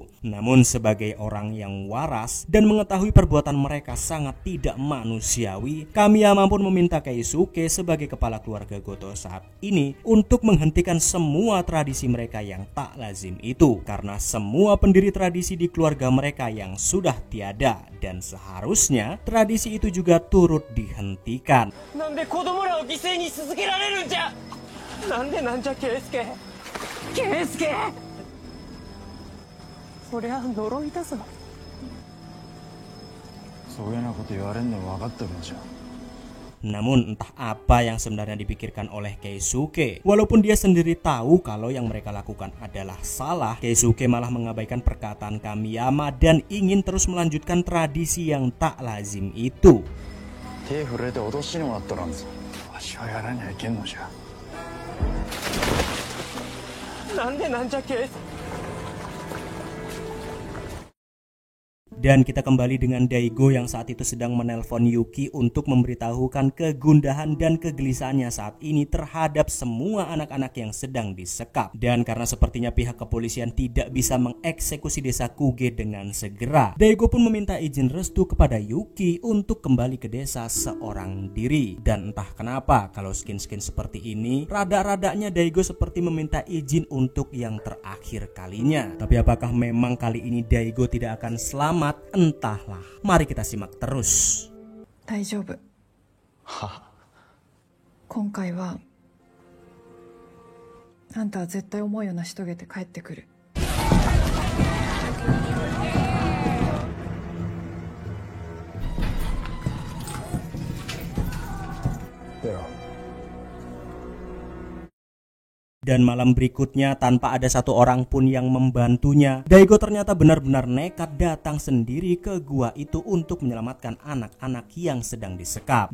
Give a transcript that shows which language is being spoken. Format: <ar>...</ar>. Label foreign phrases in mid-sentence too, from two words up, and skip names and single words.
<id>Namun sebagai orang yang waras dan mengetahui perbuatan mereka sangat tidak manusiawi, Kamiyama pun meminta Keisuke sebagai kepala keluarga Goto saat ini untuk menghentikan semua tradisi mereka yang tak lazim itu. Karena semua pendiri tradisi di keluarga mereka yang sudah tiada. Dan seharusnya tradisi itu juga turut dihentikan.</id> <ja>なんでなんじゃ圭介。圭介、そりゃ呪いだぞ。そういうなこと言われんの分かってるんじゃ。</ja> <id>Namun entah apa yang sebenarnya dipikirkan oleh Keisuke. Walaupun dia sendiri tahu kalau yang mereka lakukan adalah salah, Keisuke malah mengabaikan perkataan Kamiyama dan ingin terus melanjutkan tradisi yang tak lazim itu.</id> <ja>手触れて脅しにもなったなんぞ。わしはやらにゃいけんのじゃ。なんでなんじゃ圭介。</ja> <id>Dan kita kembali dengan Daigo yang saat itu sedang menelpon Yuki untuk memberitahukan kegundahan dan kegelisahannya saat ini terhadap semua anak-anak yang sedang disekap. Dan karena sepertinya pihak kepolisian tidak bisa mengeksekusi desa Kuge dengan segera, Daigo pun meminta izin restu kepada Yuki untuk kembali ke desa seorang diri. Dan entah kenapa kalau skin-skin seperti ini, rada-radanya Daigo seperti meminta izin untuk yang terakhir kalinya. Tapi apakah memang kali ini Daigo tidak akan selamat? Entahlah, mari kita simak terus.</id> <ja>大丈夫。今回はあんたは絶対思いを成し遂げて帰ってくる。</ja> <id>Dan malam berikutnya tanpa ada satu orang pun yang membantunya, Daigo ternyata benar-benar nekat datang sendiri ke gua itu untuk menyelamatkan anak-anak yang sedang disekap.</id>